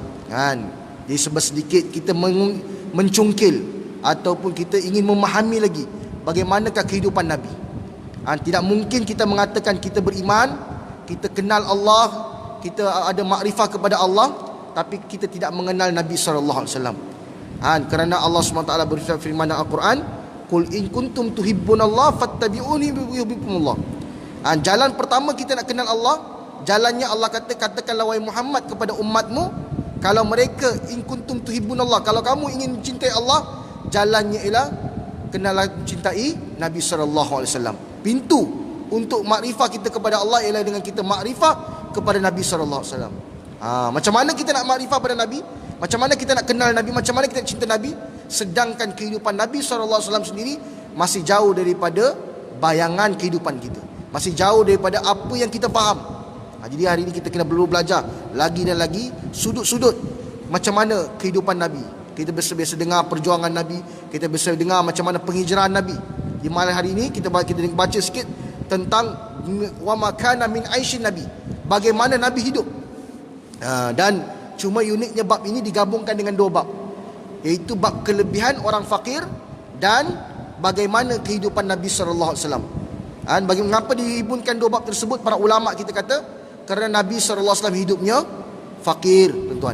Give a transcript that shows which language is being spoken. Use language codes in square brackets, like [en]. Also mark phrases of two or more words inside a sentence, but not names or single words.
[ms] Jadi sedikit kita mencungkil ataupun kita ingin memahami lagi bagaimanakah kehidupan Nabi. Tidak mungkin kita mengatakan kita beriman, kita kenal Allah, kita ada makrifah kepada Allah, tapi kita tidak mengenal Nabi [ar] صلى الله عليه وسلم. [ms] Kerana Allah SWT berfirman dalam Al-Quran, [ar] قل إن كنتم تحبون الله فاتبعوني يحببكم الله. Jalan pertama kita nak kenal Allah, jalannya Allah katakanlah wahai Muhammad kepada umatmu, kalau mereka إن كنتم تحبون الله, kalau kamu ingin mencintai Allah, jalannya ialah kenalah mencintai Nabi صلى الله عليه وسلم. Pintu untuk makrifah kita kepada Allah ialah dengan kita makrifah kepada Nabi صلى الله عليه وسلم. Macam mana kita nak makrifah pada Nabi? Macam mana kita nak kenal Nabi? Macam mana kita nak cinta Nabi? Sedangkan kehidupan Nabi صلى الله عليه وسلم sendiri masih jauh daripada bayangan kehidupan kita, masih jauh daripada apa yang kita faham. Jadi hari ini kita kena perlu belajar lagi dan lagi sudut-sudut macam mana kehidupan Nabi. Kita biasa dengar perjuangan Nabi, kita biasa dengar macam mana penghijrahan Nabi. Di malam hari ini kita baca sikit tentang وما كان من عيش النبي, bagaimana nabi hidup. Dan cuma uniknya bab ini digabungkan dengan dua bab, iaitu bab kelebihan orang fakir dan bagaimana kehidupan Nabi صلى الله عليه وسلم. Mengapa dihubungkan dua bab tersebut? Para ulama kita kata kerana Nabi صلى الله عليه وسلم hidupnya fakir, tuan-tuan.